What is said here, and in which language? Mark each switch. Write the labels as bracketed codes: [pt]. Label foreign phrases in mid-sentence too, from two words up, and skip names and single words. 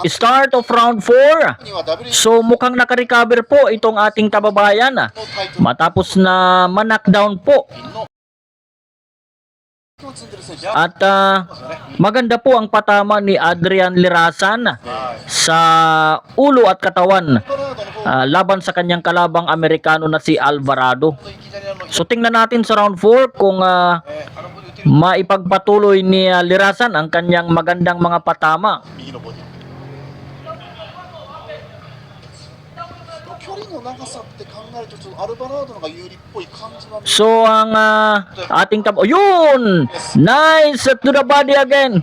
[en] Start of round 4. [ja] には WBO [tl] So mukhang nakarecover po itong ating kababayan [ja] のタイトル [tl] matapos na ma-knockdown po. [ja] のを積んでる選手 [tl] At maganda po ang patama ni Adrian Lirasan sa ulo at katawan [ja] バラードの方 [tl] laban sa kanyang kalabang Amerikano na si Alvarado. [ja] いきなり [tl] So tingnan natin sa round 4 kung [ja] ボディ打ってる [tl] maipagpatuloy ni Lirasan ang kanyang magandang mga patama. [ja] 右のボディ距離の長さって考えるとちょっとアルバラードの方が有利っぽい感じは見え [tl] So ang ating yun! [en] Nice to the body again.